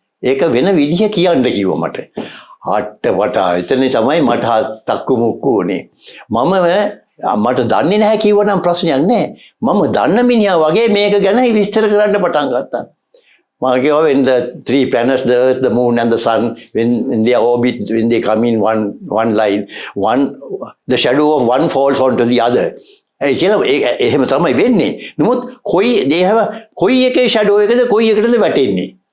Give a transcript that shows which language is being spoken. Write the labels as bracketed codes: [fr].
[si] ඒක වෙන විදිහ කියන්න කිව්වා මට. අට වටා එතන තමයි මට තක්කු මුක්කු උනේ. මම මට දන්නේ නැහැ කිව්වනම් ප්‍රශ්නයක් නැහැ. මම දන්න මිනිහා වගේ මේක ගැන විස්තර කරන්න පටන් ගත්තා. මම කිව්වා [en] when the three planets, the earth, the moon and the sun, when in their orbit, when they come in one line, the shadow of one falls onto the other. [si] ඒ කියලා එහෙම තමයි වෙන්නේ. නමුත් කොයි එකේ shadow එකද කොයි එකටද වැටෙන්නේ.